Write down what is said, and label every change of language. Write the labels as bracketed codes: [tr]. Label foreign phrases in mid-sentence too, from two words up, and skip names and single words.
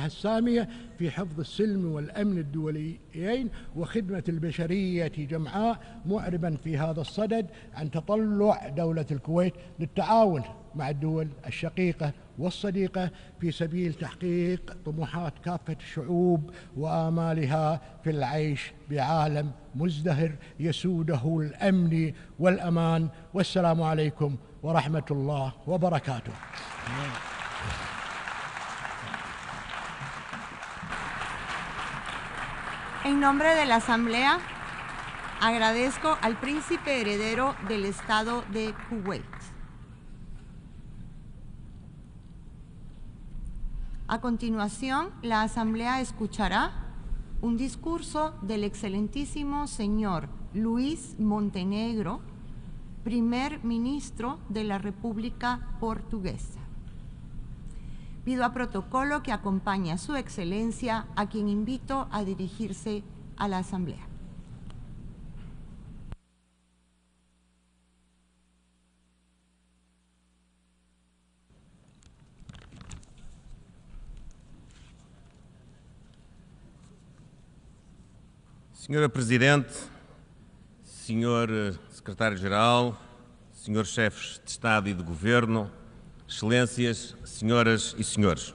[ar] السامية في حفظ السلم والأمن الدوليين وخدمة البشرية جمعاء، معربا في هذا الصدد عن تطلع دولة الكويت للتعاون مع الدول الشقيقة والصديقة في سبيل تحقيق طموحات كافة الشعوب وآمالها في العيش بعالم مزدهر يسوده الأمن والأمان. والسلام عليكم ورحمة الله وبركاته. [es] En nombre de la Asamblea, agradezco al príncipe heredero del Estado de Kuwait. A continuación, la Asamblea escuchará un discurso del excelentísimo señor Luis Montenegro, primer ministro de la República Portuguesa. Pido a protocolo que acompañe a su excelencia, a quien invito a dirigirse a la Asamblea. [pt] Senhora Presidente, Senhor Secretário-Geral, Senhores Chefes de Estado e de Governo, Excelências, Senhoras e Senhores.